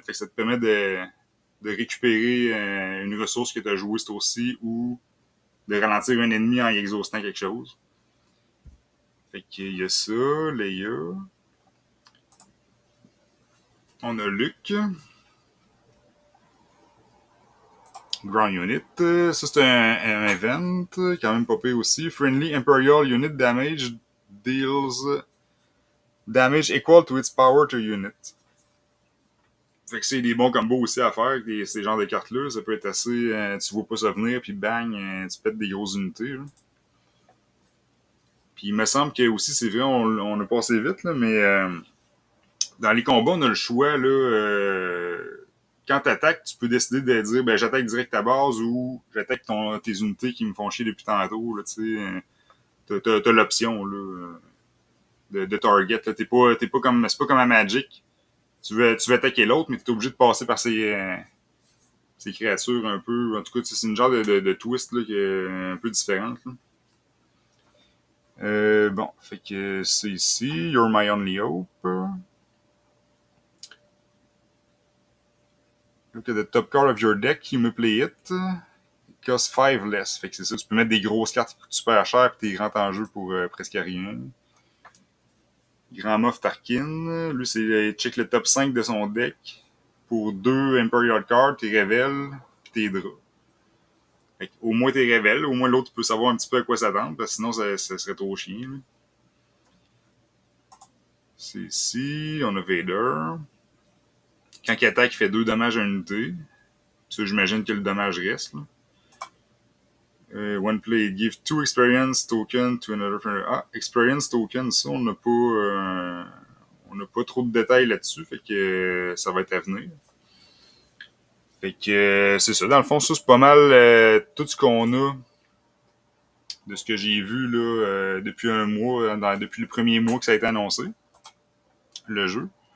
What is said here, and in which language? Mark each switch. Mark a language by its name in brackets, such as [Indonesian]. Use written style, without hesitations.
[French] Fait que ça te permet de récupérer une ressource que tu as jouée ce tour-ci ou de ralentir un ennemi en y exhaustant quelque chose. Fait qu'il y a ça, Leia. On a Luke. Ground Unit. Ça, c'est un event. Quand même pas pire aussi. [English] Friendly Imperial Unit Damage deals damage equal to its power to unit. [French] Fait que c'est des bons combos aussi à faire avec ces genres de cartes-là. Ça peut être assez... tu vois pas ça venir, puis bang, tu pètes des grosses unités. Là. Puis il me semble que aussi, c'est vrai, on a passé vite, là, mais dans les combats, on a le choix, là... quand t'attaques, tu peux décider de dire ben j'attaque direct ta base ou j'attaque tes unités qui me font chier depuis tantôt. Là, t'as l'option là, de target. Là. T'es pas comme. C'est pas comme à Magic. Tu veux attaquer l'autre, mais t'es obligé de passer par ces créatures un peu. En tout cas, c'est une genre de twist là, qui est un peu différente. Là. Bon, fait que c'est ici. [English] You're my only hope. Look at the top card of your deck, you may play it. It costs 5 less. [French] Fait que c'est ça, tu peux mettre des grosses cartes qui coûtent super cher puis t'es rentres en jeu pour presque rien. Grand Moff Tarkin. Lui, c'est check le top 5 de son deck. Pour 2 Imperial Cards, t'es révèles puis t'es draws. Au moins t'es révèles, au moins l'autre peut savoir un petit peu à quoi s'attendre, parce que sinon ça serait trop chiant. Là. C'est ici, on a Vader. Quand il attaque, il fait 2 dommages à une unité. Ça, j'imagine que le dommage reste. Là. [English] One play, give 2 experience token to another friend. [French] Ah, experience token, ça, on n'a pas trop de détails là-dessus, fait que ça va être à venir. Fait que c'est ça. Dans le fond, ça, c'est pas mal tout ce qu'on a de ce que j'ai vu là depuis un mois, depuis le premier mois que ça a été annoncé, le jeu.